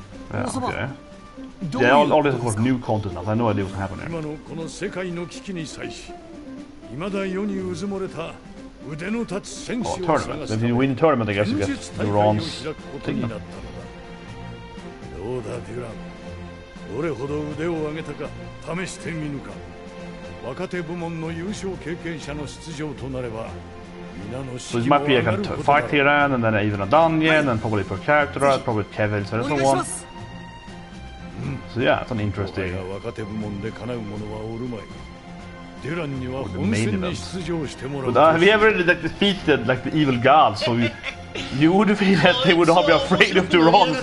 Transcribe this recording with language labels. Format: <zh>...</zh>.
<en>Yeah, okay. Yeah, all this of course new content now, so I have no idea what's gonna happen here. Oh, tournament. If you win tournament, I guess you get Duran's thing.</en> <ja>だデュラン。どれほど腕を上げたか試してみぬか。若手部門の優勝経験者の出場となれば。</ja> <en>So it might be like a fight here and then even a dungeon and probably per character, probably Kevin and so on. So yeah, it's an interesting the main event. But have you ever like defeated like the evil gods? So you would feel that they would not be afraid of Durance.</en>